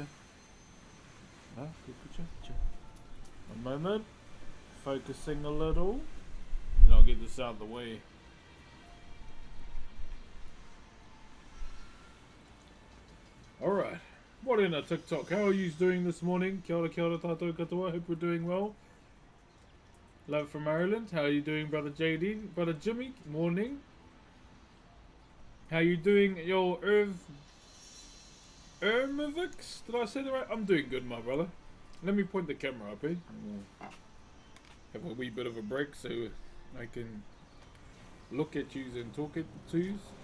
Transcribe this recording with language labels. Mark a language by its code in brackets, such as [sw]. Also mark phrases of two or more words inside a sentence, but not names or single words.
[en] Ara kukuchacha. One moment. Focusing a little. And I'll get this out of the way. Alright. What in a TikTok? How are you doing this morning? [mi] Kia ora tātou katoa. [en] Hope we're doing well. Love from Ireland. How are you doing, brother JD? Brother Jimmy? Morning. How you doing, yo Ermovix? Did I say that right? I'm doing good, my brother. Let me point the camera up here. Have a wee bit of a break so I can look at yous and talk at yous.